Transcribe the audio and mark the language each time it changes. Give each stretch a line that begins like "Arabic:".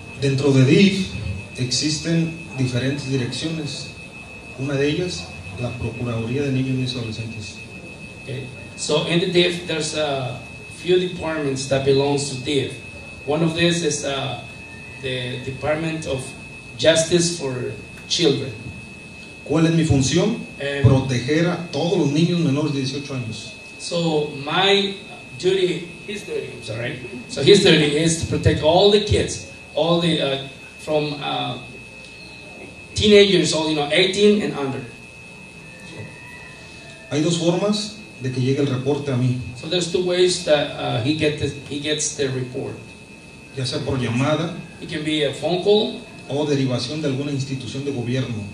Spanish: Dentro de DIF existen diferentes direcciones. Una de ellas la Procuraduría de Niños y Adolescentes.
English: Okay. So in the DIF, there's a few departments that belongs to DIF. One of these is the Department of Justice for Children.
Spanish: ¿Cuál es mi función? Em, Proteger a todos los niños menores de 18 años.
English: So my duty, his duty, I'm sorry. So his duty is to protect all the kids, all the from teenagers, all 18 and under.
Spanish: Hay dos formas de que llegue el reporte a mí,
English: So there's two ways that he gets the report.
Spanish: ya sea por llamada
English: It can be a phone call
Spanish: o derivación de alguna institución de gobierno.